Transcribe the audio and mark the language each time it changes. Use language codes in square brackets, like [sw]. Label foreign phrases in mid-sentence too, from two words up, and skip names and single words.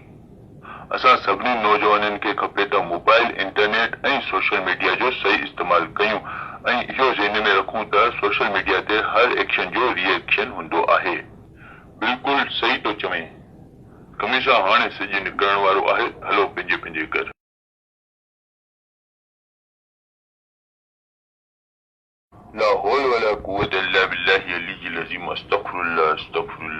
[sd] असां सभिनी नौजवाननि खे खपे त मोबाइल, इंटरनेट ऐं [en] social media [sd] जो सही इस्तेमाल कयूं ऐं इहो ज़हन में रखूं त [en] social media [sd] ते हर एक्शन जो रिएक्शन हूंदो आहे। बिल्कुल सही तो चवें। कमीसा हाणे सिज निकरण वारो आहे, हलो पंहिंजे पंहिंजे घर। [ar] لا حول ولا قوة إلا بالله العلي العظيم أستغفر الله أستغفر الله.